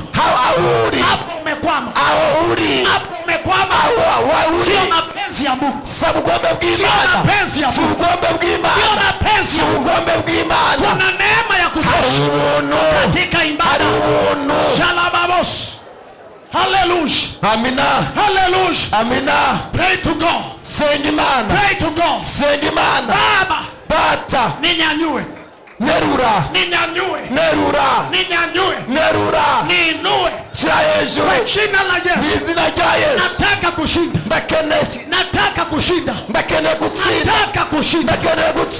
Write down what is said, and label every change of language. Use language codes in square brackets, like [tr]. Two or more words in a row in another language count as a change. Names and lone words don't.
[rn] aho uri, [sw] Hapo umekwama, [rn] aho uri, [sw] hapo umekwama. [rn] aho [sw] Sio [rn] uri. [sw] mapenzi ya Mungu, [rn] Si ubugombe [sw] sio [rn] bw'Imana, [sw] mapenzi ya [rn] si [sw] Mungu, [rn] ubugombe [sw] sio [rn] bw'Imana, [sw] mapenzi [rn] si [sw] ya Mungu. [rn] ubugombe bw'Imana. [sw] Kuna neema ya [rn] Hari [sw] kutosha [rn] ubuntu, [sw] katika [rn] hari [sw] ibada. [rn] ubuntu. Shalababos. Hallelujah. [sw] Amina, Hallelujah. [rn] amina. [en] Pray to God. [rn] Senga Imana, [en] Pray to God. [rn] senga Imana. [sw] Baba, [rn] Data, [sw] ninyanyue, [rn] nerura, [sw] ninyanyue, [rn] nerura, [sw] ninyanyue, [rn] nerura, [sw] niinue [rn] shyira hejuru [sw] kwa jina la [rn] mu [sw] Yesu. [rn] izina rya Yesu. [sw] Nataka kushinda, [rn] Ndakeneye [sw] nataka kushinda, [rn] ndakeneye gutsinda, [sw] nataka kushinda, [rn] ndakeneye